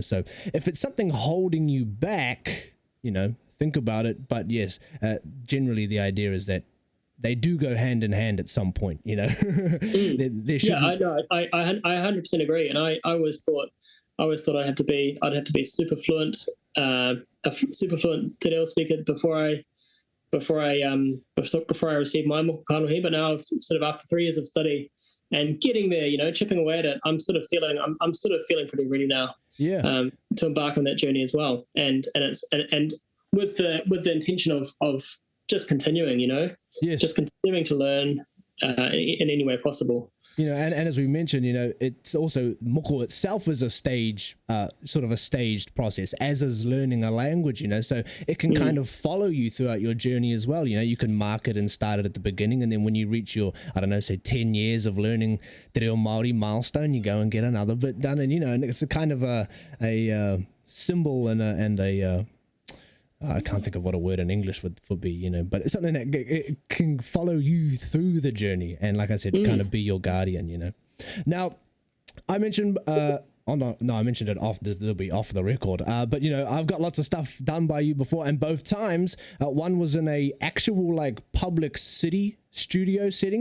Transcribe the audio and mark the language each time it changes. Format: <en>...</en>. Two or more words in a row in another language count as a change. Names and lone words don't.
<en>So if it's something holding you back, you know, think about it. But yes, generally the idea is that they do go hand in hand at some point, you know. I 100% agree, and I always thought I'd have to be super fluent, a super fluent</en> <mi>te reo</mi> <en>speaker before I received my</en> <mi>moko kanohi.</mi> <en>But now, sort of after 3 years of study and getting there, you know, chipping away at it, I'm sort of feeling pretty ready now. To embark on that journey as well, and with the intention of just continuing, you know, just continuing to learn in any way possible. You know, and as we mentioned, you know, it's also, moko itself is a sort of a staged process, as is learning a language, you know, so it can kind of follow you throughout your journey as well. You know, you can mark it and start it at the beginning, and then when you reach your, I don't know, say 10 years of learning</en> <mi>te reo Māori</mi> <en>milestone, you go and get another bit done, and, you know, and it's a kind of a symbol and a I can't think of what a word in English would be, you know, but it's something that it can follow you through the journey, and like I said, kind of be your guardian, you know. Now, I mentioned, I mentioned it it'll be off the record, but you know, I've got lots of stuff done by you before, and both times, one was in a actual like public city studio setting.</en>